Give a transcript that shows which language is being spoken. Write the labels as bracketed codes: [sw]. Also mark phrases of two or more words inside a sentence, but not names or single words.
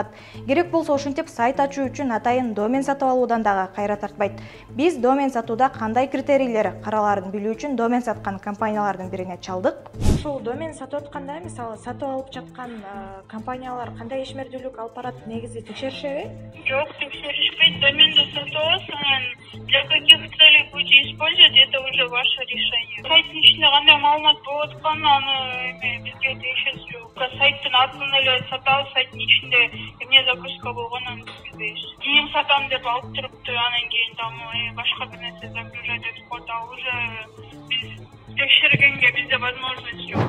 [ky] Керек болсо ошентип сайт ачуу үчүн атайын домен сатып алуудан дагы кайра тартпайт. Биз домен сатууда кандай критерийлер каралаарын билүү үчүн домен саткан компаниялардын бирине чалдык. Ошол домен сатып атканда, мисалы, сатып алып жаткан компаниялар кандай ишмердүүлүк алып барат, негизи текшеришеби? Жок, текшеришпейт. Доменди сатып аласың, [ru] для каких целей будете использовать, это уже ваше решение. [ky] Сайттын ичинде кандай маалымат болуп атканы, аны бизге тиешеси жок. Сайттын атын эле сатабыз, сайттын ичинде эмне загрузка болгонун биз билбейбиз. Кийим сатам деп алып турупту, анан кийин там башка бир нерсе загружать этип коет, [ru] а уже [ky] биз текшергенге бизде возможность жок.